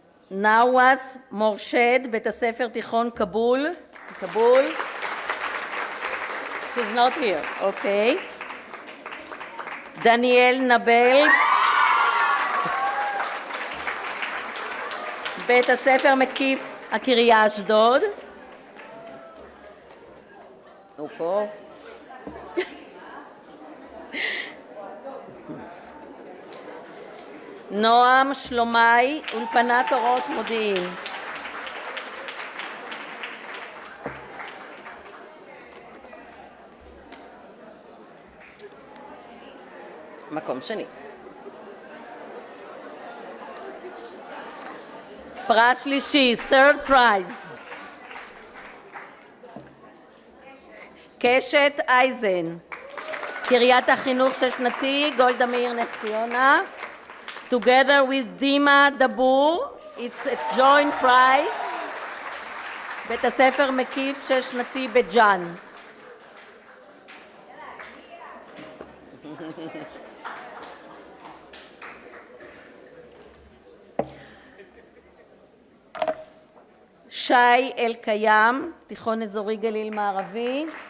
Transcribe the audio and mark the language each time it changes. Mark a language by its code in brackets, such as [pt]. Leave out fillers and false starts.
[he] נאווס מורשד, בית הספר תיכון כבול. כבול. [en] She's not here, אוקיי. [he] דניאל נבל, בית הספר מקיף הקריה אשדוד. הוא פה. נועם שלומי, אולפנת אורות מודיעין. מקום שני. פרס שלישי, [en] third prize. [he] קשת אייזן, קריית החינוך שש-שנתי, גולדה מאיר נס ציונה. [en] Together with דימה דבור, it's a joint prize. [he] בית הספר מקיף שש-שנתי בג'אן. שי אלקיים, תיכון אזורי גליל מערבי.